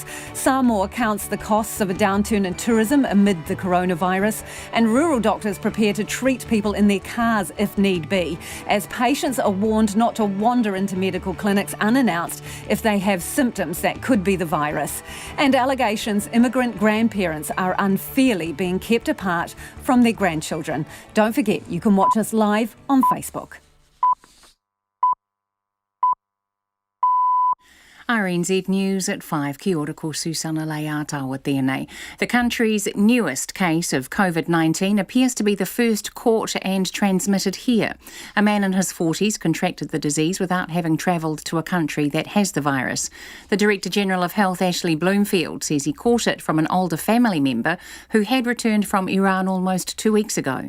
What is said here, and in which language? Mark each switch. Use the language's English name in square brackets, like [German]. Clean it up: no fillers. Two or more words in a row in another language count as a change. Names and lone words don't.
[English] Samoa counts the costs of a downturn in tourism amid the coronavirus, and rural doctors prepare to treat people in their cars if need be, as patients are warned not to wander into medical clinics unannounced if they have symptoms that could be the virus. And allegations immigrant grandparents are unfairly being kept apart from their grandchildren. Don't forget, you can watch us live on Facebook. RNZ News at 5. [Māori] Kia ora ko Susana Leata tēnei. [English] The country's newest case of COVID-19 appears to be the first caught and transmitted here. A man in his 40s contracted the disease without having travelled to a country that has the virus. The Director General of Health, Ashley Bloomfield, says he caught it from an older family member who had returned from Iran almost 2 weeks ago.